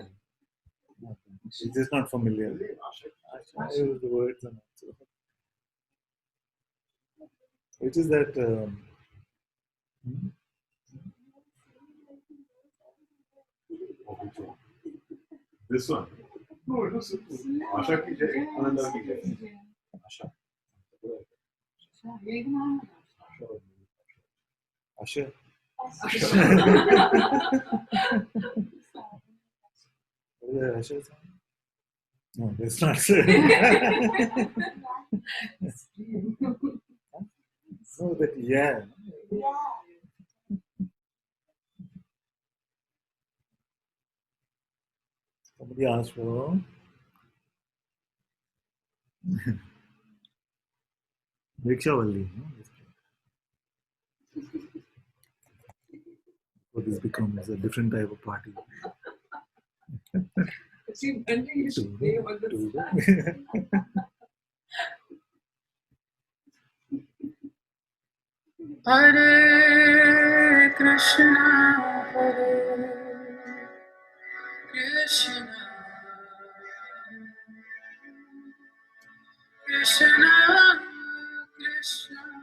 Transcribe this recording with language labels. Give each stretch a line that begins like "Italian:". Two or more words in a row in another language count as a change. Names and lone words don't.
English: Not bad. It's just not familiar. I use the words and also. Which is that? Which one? This one. No, it was
Hindi: Asha ki jai, Ananda ki jai.
English: Asha. Asha. Asha. No, that's not so. No, that yeah. Somebody asked for Rikshavalli. No? So this becomes a different type of party. Hare Krishna, Hare Krishna, Krishna Krishna,